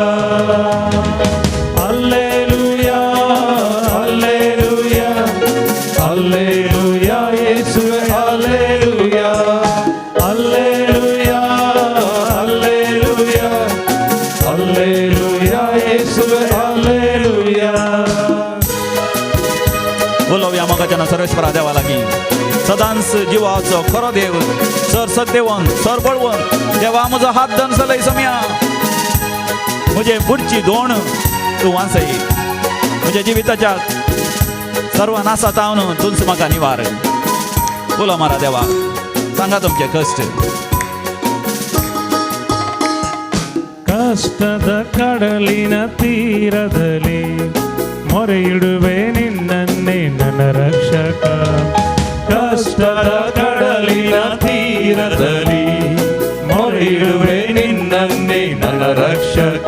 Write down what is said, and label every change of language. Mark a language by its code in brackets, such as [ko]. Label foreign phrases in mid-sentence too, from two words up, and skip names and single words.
[kn] ಹಲ್ಲೆಲೂಯಾ ಹಲ್ಲೆಲೂಯಾ ಹಲ್ಲೆಲೂಯಾ ಯೇಸುವೇ ಹಲ್ಲೆಲೂಯಾ ಹಲ್ಲೆಲೂಯಾ ಹಲ್ಲೆಲೂಯಾ ಹಲ್ಲೆಲೂಯಾ ಯೇಸುವೇ ಹಲ್ಲೆಲೂಯಾ. [kok] बोलवया मोगाच्या सर्वेश्वरा देवा लागीं. सदांच जिवाचो खरो देव, सर सदेवन सर बळवंत देवा म्हजो हात धनसलय समया. म्हजे फुडची दोण तूं वांसय, म्हज्या जिविताच्या सर्व नासातावन तूंच म्हाका निवार. बोलो मारा देवा, सांगा तुमचे कश्ट. [kn] ಕಷ್ಟದ ಕಡಲಿನ ತೀರದಲ್ಲಿ ಮೊರೆಯಿಡುವೆ ನಿನ್ನನ್ನೇ ನನ್ನ ರಕ್ಷಕ. ಕಷ್ಟದ ಕಡಲಿನ ತೀರದಲ್ಲಿ ಮೊರೆಯಿಡುವೆ ನಿನ್ನನ್ನೇ ನನ್ನ ರಕ್ಷಕ.